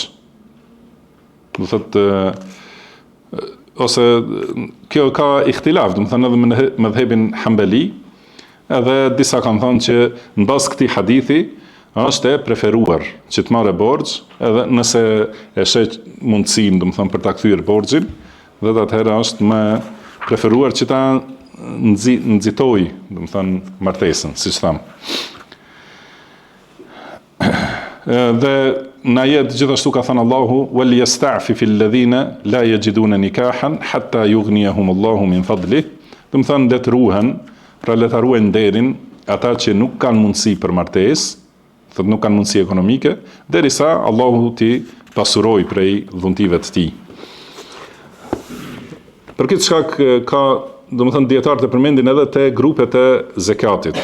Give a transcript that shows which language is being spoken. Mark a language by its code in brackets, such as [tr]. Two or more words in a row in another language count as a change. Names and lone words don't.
[sq] Do thotë ose kjo ka ihtilaf, do të thonë edhe me mëdhëbin Hambeli, edhe disa kanë thënë që mbas këtij hadithi është e preferuar që të marrë borxh, edhe nëse e sheh mundësinë, do të thonë për ta kthyer borxhin, dhe atëherë është më preferuar që ta nxitoj, do të thonë martesën, siç tham. Dhe në ajet gjithashtu ka thënë Allahu [ar] وليستعفف الذين لا يجدون نكاحا حتى يغنيهم الله من فضله. [sq] Do të thonë le të ruhen, pra le ta ruajnë nderin ata që nuk kanë mundësi për martesë, thotë nuk kanë mundësi ekonomike, derisa Allahu t'i pasuroj prej dhuntive të tij. Për këtë shkak ka, do të thënë dietarët e përmendin edhe te grupet e zakatit.